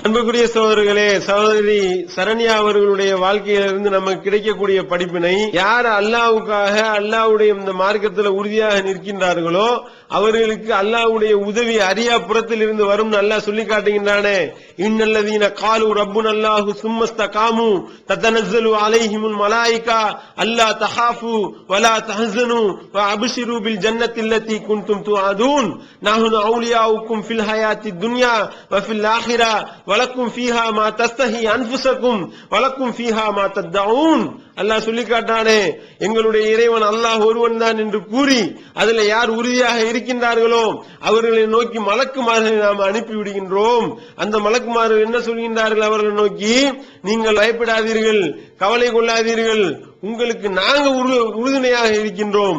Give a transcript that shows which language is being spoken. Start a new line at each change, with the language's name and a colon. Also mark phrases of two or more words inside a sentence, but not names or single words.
Tamil: அன்புக்குரிய சகோதரர்களே, சகோதரி சரண்யா அவர்களுடைய வாழ்க்கையிலிருந்து நமக்கு கிடைக்கக்கூடிய படிப்பினை, யார் அல்லாஹ்வுக்காக அல்லாஹ்வுடைய இந்த மார்க்கத்தில் உறுதியாக நிற்கின்றார்களோ அவர்களுக்கு அல்லாஹ்வுடைய உதவி அரியா புறத்தில் இருந்து வரும் அல்லாஹ் சொல்லி காட்டுகின்றானே,
Arabic: إن الذين قالوا ربنا الله ثم استقاموا تتنزل عليهم الملائكة ألا تخافوا ولا تحزنوا وأبشروا بالجنة التي كنتم توعدون نحن أولياؤكم في الحياة الدنيا وفي الآخرة ولكم فيها ما تستحي أنفسكم ولكم فيها ما تدعون.
Tamil: அல்லாஹ் சொல்லி காட்டானே, எங்களுடைய இறைவன் அல்லாஹ் ஒருவன் தான் என்று கூறி அதுல யார் உறுதியாக இருக்கின்றார்களோ அவர்களை நோக்கி மலக்குமார்களை நாம் அனுப்பி விடுகின்றோம். அந்த மலக்குமார்கள் என்ன சொல்கின்றார்கள் அவர்களை நோக்கி, நீங்கள் பயப்படாதீர்கள், கவலை கொள்ளாதீர்கள், உங்களுக்கு நாங்க உறுதுணையாக இருக்கின்றோம்.